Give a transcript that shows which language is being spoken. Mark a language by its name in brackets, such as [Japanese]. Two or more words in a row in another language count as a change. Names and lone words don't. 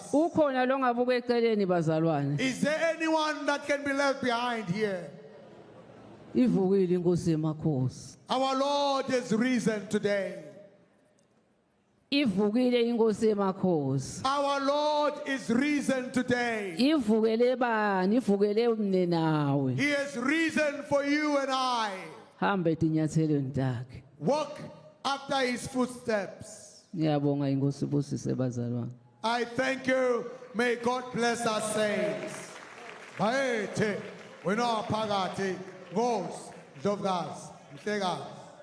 [Swati] Ukhona lo ngabuka eceleni bazalwane. [English] Is there anyone that can be left behind here? [Swati] Ivukile inkosi emakhosi. [English] Our Lord has risen today. [Swati] Ivukile inkosi emakhosi. [English] Our Lord is risen today. [Swati] Ivukele bani? Ivukele umne nawe. [English] He has risen for you and I. [Swati] Hambe etinyathelweni takhe. [English] Walk after his footsteps. [Swati] Ngiyabonga inkosi busise bazalwane. [English] I thank you. May God bless us saints. [Swati] Baethe, wena phakathi, Nkosi, Ndlovukazi, Mhlekazi.